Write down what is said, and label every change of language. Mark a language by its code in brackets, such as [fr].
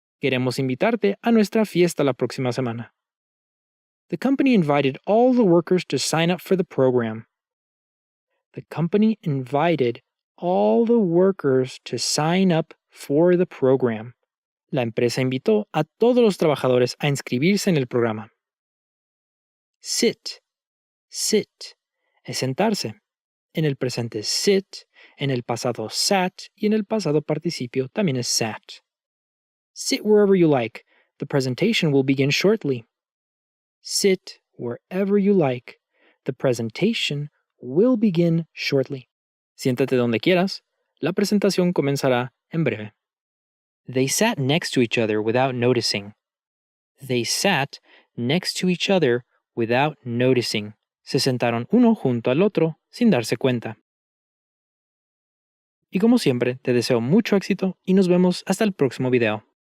[es] Queremos invitarte a nuestra fiesta la próxima semana. [en] The company invited all the workers to sign up for the program. The company invited all the workers to sign up for the program. [es] La empresa invitó a todos los trabajadores a inscribirse en el programa. Sit, sit, es sentarse. En el presente es sit, en el pasado sat y en el pasado participio también es sat. [en] Sit wherever you like. The presentation will begin shortly. Sit wherever you like. The presentation will begin shortly. [es] Siéntate donde quieras. La presentación comenzará en breve. [en] They sat next to each other without noticing. They sat next to each other without noticing. [es] Se sentaron uno junto al otro sin darse cuenta. Y como siempre, te deseo mucho éxito y nos vemos hasta el próximo video.